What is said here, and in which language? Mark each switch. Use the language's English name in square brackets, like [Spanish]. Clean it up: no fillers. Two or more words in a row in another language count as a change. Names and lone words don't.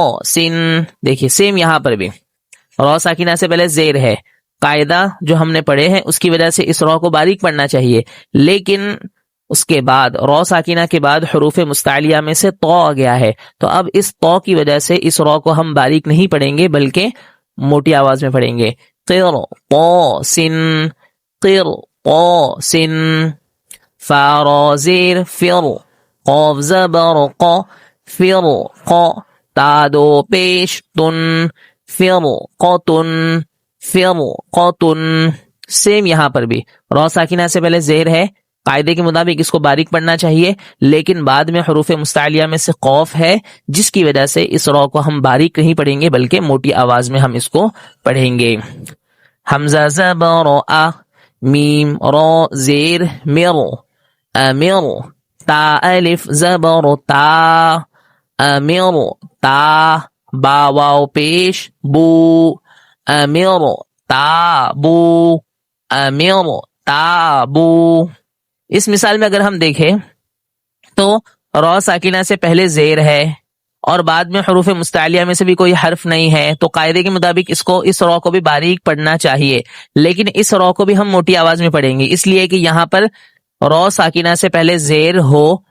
[Urdu] دیکھیے سیم یہاں پر بھی را ساکنہ سے پہلے زیر ہے، قاعدہ جو ہم نے پڑھے ہیں اس کی وجہ سے اس را کو باریک پڑھنا چاہیے، لیکن اس کے بعد را ساکنہ کے بعد حروف مستعلیہ میں سے تو آ گیا ہے، تو اب اس تو کی وجہ سے اس را کو ہم باریک نہیں پڑھیں گے بلکہ موٹی آواز میں پڑھیں گے. قر قاسن قر قاسن، فا را زیر فر، قاف زبر ق فر ق، تا دو پیش تن فر قطن فر قطن. سیم یہاں پر بھی را ساکنہ سے پہلے زیر ہے، قاعدے کے مطابق اس کو باریک پڑھنا چاہیے، لیکن بعد میں حروف مستعلیہ میں سے قوف ہے جس کی وجہ سے اس را کو ہم باریک نہیں پڑھیں گے بلکہ موٹی آواز میں ہم اس کو پڑھیں گے. حمزہ زبر آ، میم را زیر مر امر، تا الف زبر تا امر تا، با واو پیش بو امر تابو امر تابو. اس مثال میں اگر ہم دیکھیں تو را ساکنہ سے پہلے زیر ہے اور بعد میں حروف مستعلیہ میں سے بھی کوئی حرف نہیں ہے، تو قاعدے کے مطابق اس را کو بھی باریک پڑھنا چاہیے، لیکن اس را کو بھی ہم موٹی آواز میں پڑھیں گے، اس لیے کہ یہاں پر را ساکنہ سے پہلے زیر ہو.